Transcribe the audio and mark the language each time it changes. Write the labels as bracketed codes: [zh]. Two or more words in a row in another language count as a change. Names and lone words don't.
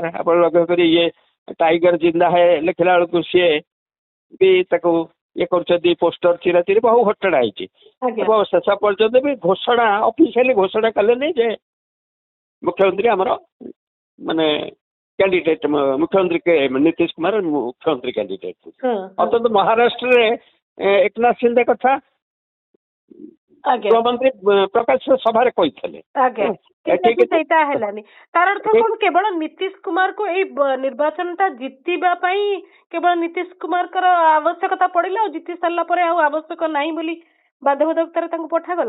[or] ଆପଣ ଲକ୍ଷ୍ୟ କରି ଇଏ ଟାଇଗର ଜିନ୍ଦା ହେ ଲେଖିଲା ବେଳକୁ ସିଏ ବି ତାକୁ ଇଏ କରୁଛନ୍ତି, ପୋଷ୍ଟର ଚିରାଚିରି, ବହୁ ଘଟଣା ହେଇଛି। ଏବଂ ଶେଷ ପର୍ଯ୍ୟନ୍ତ ବି ଘୋଷଣା, ଅଫିସିଆଲି ଘୋଷଣା କଲେନି ଯେ ମୁଖ୍ୟମନ୍ତ୍ରୀ ଆମର ମାନେ କ୍ୟାଣ୍ଡିଡେଟ୍, ମୁଖ୍ୟମନ୍ତ୍ରୀ ନୀତିଶ କୁମାର ମୁଖ୍ୟମନ୍ତ୍ରୀ କ୍ୟାଣ୍ଡିଡେଟ୍। ଅନ୍ତତଃ ମହାରାଷ୍ଟ୍ରରେ एकनाथ शिंदे कथा ଆଜ୍ଞା ଗୃହମନ୍ତ୍ରୀ ପ୍ରକାଶ ସଭାରେ କହିଥିଲେ। ଆଜ୍ଞା କିନ୍ତୁ ସେଇଟା ହେଲାନି। ତାର ଅର୍ଥ କଣ କେବଳ ନୀତିଶ କୁମାରକୁ ଏଇ ନିର୍ବାଚନଟା ଜିତିବା ପାଇଁ କେବଳ ନୀତିଶ କୁମାରଙ୍କର ଆବଶ୍ୟକତା ପଡିଲା ଆଉ ଜିତି ସାରିଲା ପରେ ଆଉ ଆବଶ୍ୟକ ନାହିଁ ବୋଲି ବାଧ୍ୟବାଧକତାରେ ତାଙ୍କୁ ପଠାଗଲା।